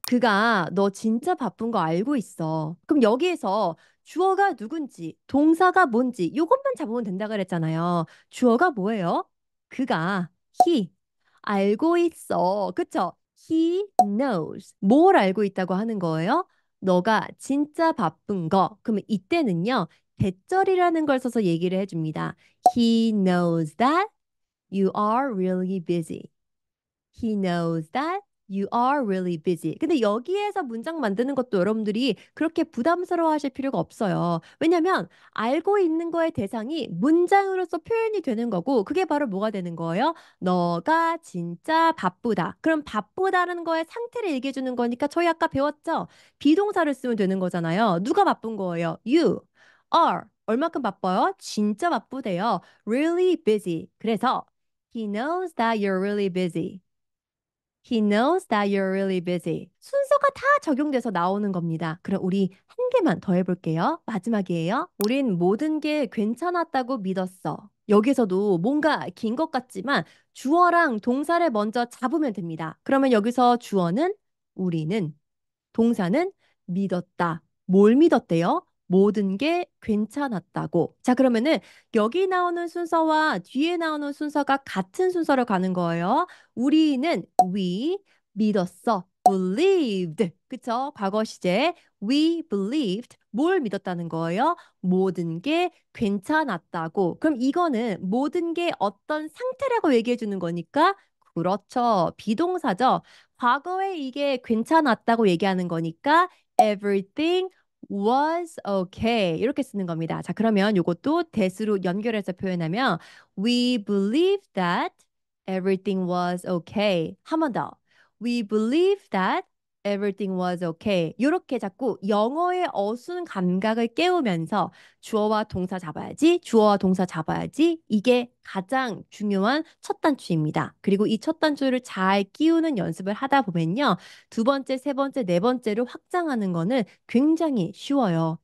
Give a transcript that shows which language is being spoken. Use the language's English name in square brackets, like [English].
[Korean] 그가 너 진짜 바쁜 거 알고 있어. 그럼 여기에서 주어가 누군지, 동사가 뭔지 이것만 잡으면 된다 그랬잖아요. 주어가 뭐예요? 그가 he 알고 있어. 그쵸? [English] He knows. [Korean] 뭘 알고 있다고 하는 거예요? 너가 진짜 바쁜 거. 그러면 이때는요. 대절이라는 걸 써서 얘기를 해줍니다. [English] He knows that you are really busy. He knows that you are really busy. [Korean] 근데 여기에서 문장 만드는 것도 여러분들이 그렇게 부담스러워 하실 필요가 없어요. 왜냐면 알고 있는 거의 대상이 문장으로서 표현이 되는 거고 그게 바로 뭐가 되는 거예요? 너가 진짜 바쁘다. 그럼 바쁘다는 거의 상태를 얘기해 주는 거니까 저희 아까 배웠죠? 비동사를 쓰면 되는 거잖아요. 누가 바쁜 거예요? [English] You are. [Korean] 얼마큼 바빠요? 진짜 바쁘대요. [English] Really busy. [Korean] 그래서 [English] He knows that you're really busy. He knows that you're really busy. [Korean] 순서가 다 적용돼서 나오는 겁니다. 그럼 우리 한 개만 더 해볼게요. 마지막이에요. 우린 모든 게 괜찮았다고 믿었어. 여기서도 뭔가 긴 것 같지만 주어랑 동사를 먼저 잡으면 됩니다. 그러면 여기서 주어는 우리는 동사는 믿었다. 뭘 믿었대요? 모든 게 괜찮았다고. 자, 그러면은 여기 나오는 순서와 뒤에 나오는 순서가 같은 순서로 가는 거예요. 우리는 we 믿었어. believed. 그쵸? 과거 시제 [English] we believed. [Korean] 뭘 믿었다는 거예요? 모든 게 괜찮았다고. 그럼 이거는 모든 게 어떤 상태라고 얘기해 주는 거니까 그렇죠. 비동사죠. 과거에 이게 괜찮았다고 얘기하는 거니까 [English] everything was okay [Korean] 이렇게 쓰는 겁니다. 자, 그러면 이것도 대수로 연결해서 표현하면 [English] we believe that everything was okay. [Korean] 한 번 더. [English] We believe that everything was okay. [Korean] 이렇게 자꾸 영어의 어순 감각을 깨우면서 주어와 동사 잡아야지, 주어와 동사 잡아야지. 이게 가장 중요한 첫 단추입니다. 그리고 이 첫 단추를 잘 끼우는 연습을 하다 보면요. 두 번째, 세 번째, 네 번째로 확장하는 거는 굉장히 쉬워요.